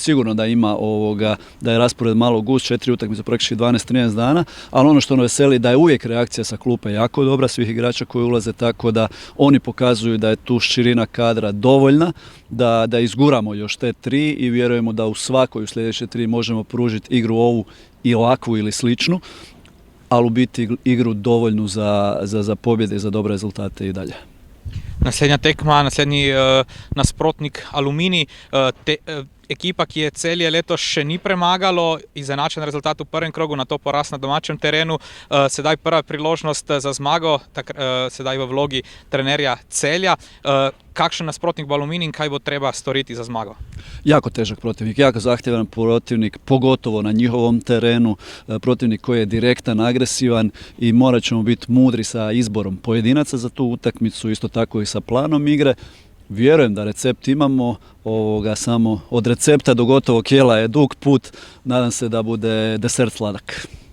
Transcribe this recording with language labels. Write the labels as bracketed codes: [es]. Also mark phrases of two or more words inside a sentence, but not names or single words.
[hr] Sigurno da ima da je raspored malo gust, 4 utakmice praktički 12-13 dana, ali ono što nas veseli da je uvijek reakcija sa klupe jako dobra svih igrača koji ulaze, tako da oni pokazuju da je tu širina kadra dovoljna da izguramo još te 3 i vjerujemo da u svakoj u sljedeće 3 možemo pružiti igru ovu i ovakvu ili sličnu, ali u biti igru dovoljnu za pobjede i za dobre rezultate i dalje. [sl] Naslednja tekma, naslednji nasprotnik Aluminij, ekipa, ki je Celje letos še ni premagalo, izenačen rezultat v prvem krogu, na to poraz na domačem terenu, sedaj prva priložnost za zmago, sedaj v vlogi trenerja Celja. Kakšen nasprotnik bo Aluminij in kaj bo treba storiti za zmago? [hr] Jako težak protivnik, jako zahtjevan protivnik, pogotovo na njihovom terenu, protivnik koji je direktan, agresivan i morat ćemo biti mudri sa izborom pojedinaca za tu utakmicu, isto tako i sa planom igre. Vjerujem da recept imamo, samo od recepta do gotovog jela je dug put, nadam se da bude desert sladak.